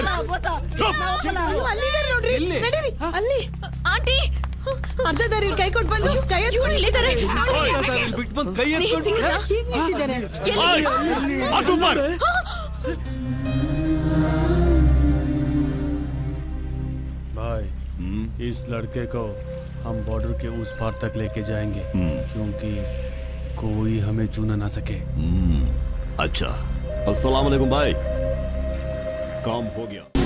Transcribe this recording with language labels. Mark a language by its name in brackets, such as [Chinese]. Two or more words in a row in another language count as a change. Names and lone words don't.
[Hindi] चुप. [Kannada] ಅಲ್ಲಿ ಆಂಟಿ ಅರ್ಧ ದಾರಿ ಕೈ ಕೊಟ್ಟು ಬಂದು ಕೈ ಇಲ್ಲಿದ್ದಾರೆ. ಬಿಟ್ಟು ಬಂದು ಕೈ ಹೀಗೆ ನಿಂತಿದ್ದಾರೆ. [Hindi] हाथ ऊपर. भाई इस लड़के को हम बॉर्डर के उस पार तक लेके जाएंगे, क्योंकि कोई हमें छूना ना सके. अच्छा. अस्सलाम वालेकुम भाई. काम हो गया.